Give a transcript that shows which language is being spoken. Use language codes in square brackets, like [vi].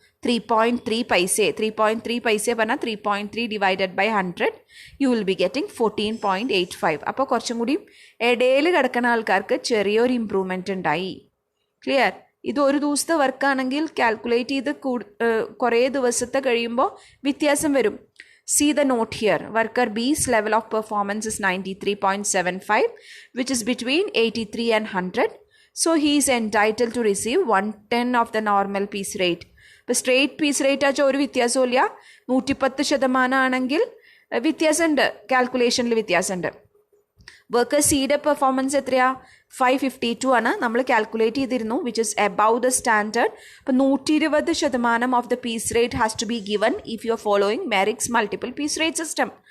[en] 3.3 paise. 3.3 paise പറഞ്ഞാൽ 3.3 divided by 100 you will be getting 14.85. [ml] അപ്പോൾ കുറച്ചും കൂടി ഇടയിൽ കിടക്കുന്ന ആൾക്കാർക്ക് ചെറിയൊരു ഇമ്പ്രൂവ്മെൻറ്റ് ഉണ്ടായി. ക്ലിയർ? ഇത് ഒരു ദിവസത്തെ വർക്കാണെങ്കിൽ കാൽക്കുലേറ്റ് ചെയ്ത് കുറേ ദിവസത്തെ കഴിയുമ്പോൾ വ്യത്യാസം വരും. [en] See the note here. Worker B's level of performance is 93.75, which is between 83 and 100. So he is entitled to receive 110 of the normal piece rate. [ml] ഇപ്പോൾ സ്ട്രേറ്റ് പീസ് റേറ്റ് ആച്ചാൽ ഒരു വ്യത്യാസമില്ല. 110% ആണെങ്കിൽ വ്യത്യാസമുണ്ട്, കാൽക്കുലേഷനിൽ വ്യത്യാസമുണ്ട്. വർക്കർ സിയുടെ പെർഫോമൻസ് എത്രയാ? 552 ആണ് നമ്മൾ കാൽക്കുലേറ്റ് ചെയ്തിരുന്നു, which is above the standard. [en] അപ്പോൾ 120% of the piece rate has to be given if you are following Merrick's multiple piece rate system.